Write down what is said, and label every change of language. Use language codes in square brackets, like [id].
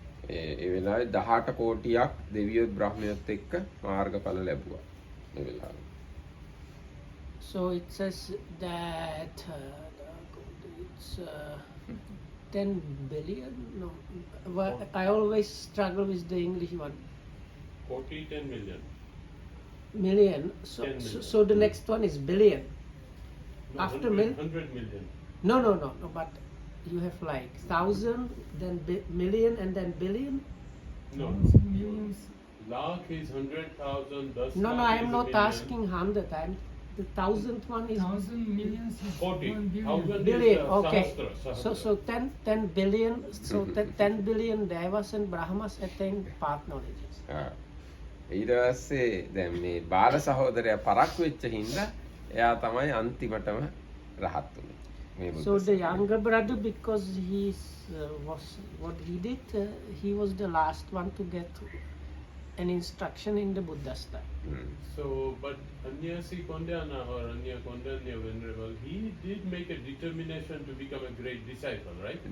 [si] ඒ වෙලාවේ 18 කෝටියක් දෙවියොත් බ්‍රහ්මයොත් එක්ක මාර්ගඵල ලැබුවා මේ වෙලාවේ. [en] So it says that it's 10 billion. No, I always struggle with the English one. 10 million. Million. So the next one is billion. No, After 100 million. No. But you have like 1,000, then million, and then billion. No. Lakh is 100,000. No, I am not asking 100. the thousandth one is 1,000 millions is 40. 1 billion. 1,000 billion. is Okay. Sahasra. So 10 billion. So 10 billion Devas and Brahmas attain path knowledges. [si] ඊට පස්සේ දැන් මේ බාල සහෝදරයා පරක්කු වෙච්ච හින්දා එයා තමයි අන්තිමටම රහත් වුනේ. මේ බුද්ධ [en] So the [si] ශාසනය. [en] younger brother, because was what he did, he was the last one to get an instruction in the Buddha style. So, but Anyasi Kondana or Anya Kondanya Venerable, he did make a determination to become a great disciple, right?